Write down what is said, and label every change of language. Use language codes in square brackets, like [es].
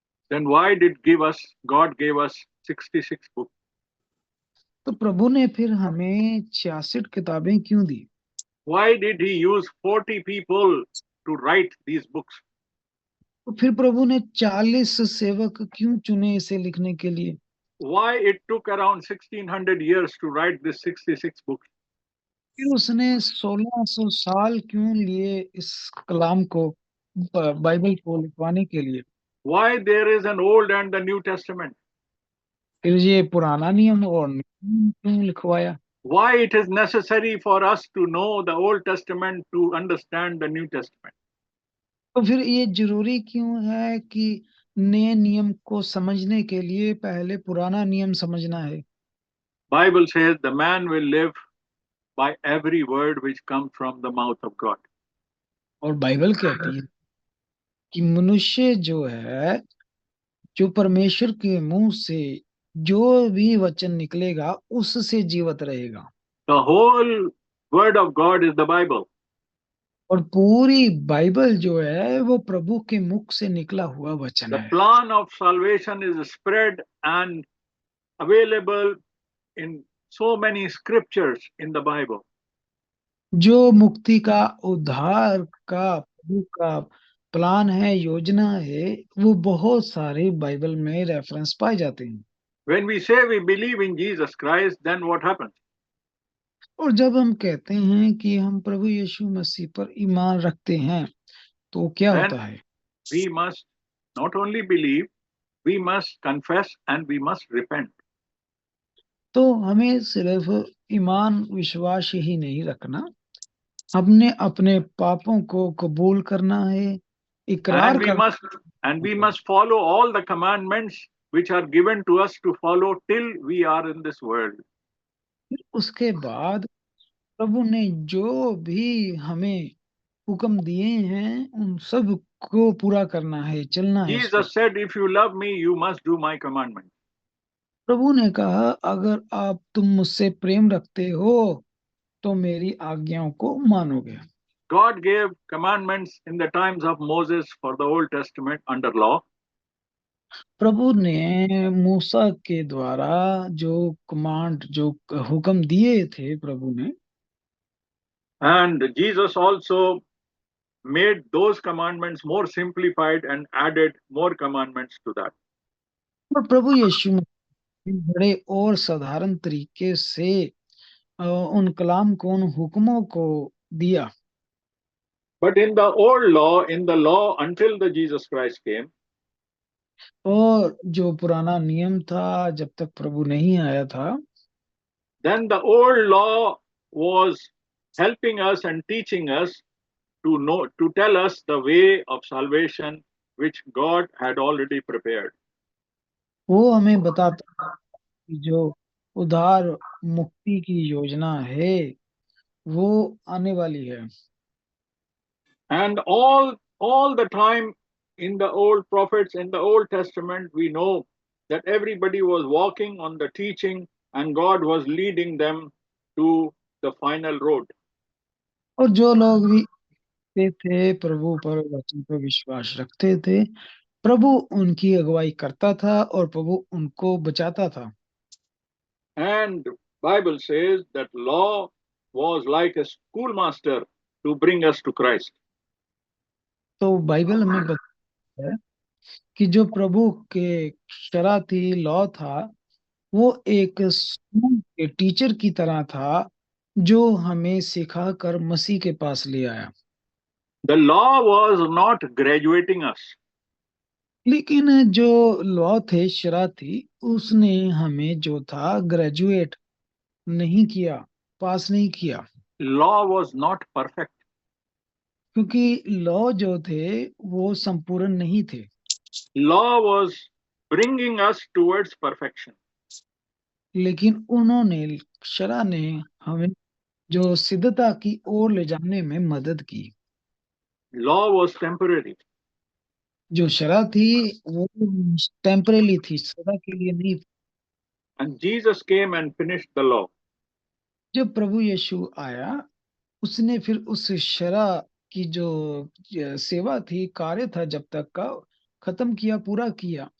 [en] Then why did God gave us 66 books? [hi] तो प्रभु ने फिर हमें 66 किताबें क्यों दी? [en] Why did he use 40 people to write these books? [hi] तो फिर प्रभु ने 40 सेवक क्यों चुने इसे लिखने के लिए? [en] Why it took around 1600 years to write this 66 books? [hi] फिर उसने 1600 साल क्यों लिए इस कलाम को, बाइबल को लिखवाने के लिए? [en] Why there is an Old and the New Testament? [hi] फिर ये पुराना नियम और नया नियम क्यों लिखवाया? [en] Why it is necessary for us to know the Old Testament to understand the New Testament? [hi] तो फिर ये जरूरी क्यों है कि नए नियम को समझने के लिए पहले पुराना नियम समझना है? [en] Bible says the man will live by every word which comes from the mouth of God. [hi] और बाइबल कहती है कि मनुष्य जो है, जो परमेश्वर के मुंह से जो भी वचन निकलेगा उससे जीवित रहेगा। [en] The whole word of God is the Bible. [hi] और पूरी बाइबल जो है वो प्रभु के मुख से निकला हुआ वचन [en] The [hi] है। [en] plan of salvation is spread and available in so many scriptures in the Bible. [hi] जो मुक्ति का, उद्धार का, प्रभु का प्लान है, योजना है, वो बहुत सारे बाइबल में रेफरेंस पाए जाते हैं। [en] When we say we believe in Jesus Christ, then what happens? [hi] और जब हम कहते हैं कि हम प्रभु यीशु मसीह पर ईमान रखते हैं तो क्या [en] Then [hi] होता है? [en] we must not only believe, we must confess and we must repent. [hi] तो हमें सिर्फ ईमान विश्वास ही नहीं रखना, हमने अपने पापों को कबूल करना है, इकरार [en] And we [hi] करना [en] must and we must follow all the commandments which are given to us to follow till we are in this world. [hi] है। उसके बाद प्रभु ने जो भी हमें हुक्म दिए हैं उन सब को पूरा करना है, चलना है उस पर। [en] Jesus said, if you love me, you must do my commandments. [hi] प्रभु ने कहा अगर आप तुम मुझसे प्रेम रखते हो तो मेरी आज्ञाओं को मानोगे। [en] God gave commandments in the times of Moses for the Old Testament under law. [hi] प्रभु ने मूसा के द्वारा जो कमांड, जो हुक्म दिए थे प्रभु ने, [en] And Jesus also made those commandments more simplified and added more commandments to that. [hi] और प्रभु यीशु मसीह बड़े और साधारण तरीके से उन कलाम को, उन हुक्मों को दिया। [en] But in the old law, in the law until the Jesus Christ came, [hi] और जो पुराना नियम था जब तक प्रभु नहीं आया था, [en] then the old law was helping us and teaching us to know, to tell us the way of salvation which God had already prepared. [hi] वो हमें बताता कि जो उद्धार मुक्ति की योजना है वो आने वाली है। [en] And all the time in the old prophets, in the Old Testament, we know that everybody was walking on the teaching and God was leading them to the final road. [hi] और जो लोग भी थे प्रभु पर, वचन पर विश्वास रखते थे, प्रभु उनकी अगुवाई करता था और प्रभु उनको बचाता था। [en] And Bible says that law was like a schoolmaster to bring us to Christ. [hi] तो बाइबल हमें बताता है कि जो प्रभु के शरा थी, लॉ था, वो एक स्कूल के टीचर की तरह था जो हमें सिखाकर मसीह के पास ले आया। [en] The law was not graduating us. [hi] लेकिन जो लॉ थे, शरा थी, उसने हमें जो था ग्रेजुएट नहीं किया, पास नहीं किया, [en] Law was not perfect. [hi] क्योंकि लॉ जो थे वो संपूर्ण नहीं थे। [en] Law was bringing us towards perfection. [hi] लेकिन उन्होंने, शरा ने हमें जो सिद्धता की ओर ले जाने में मदद की। [en] Law was temporary. [hi] जो शरा थी वो टेम्परेली थी, सदा के लिए नहीं थी। [en] And Jesus came and finished the law. [hi] जब प्रभु यीशु आया, उसने फिर उस शरा की जो सेवा थी, कार्य था जब तक का, खत्म किया, पूरा किया।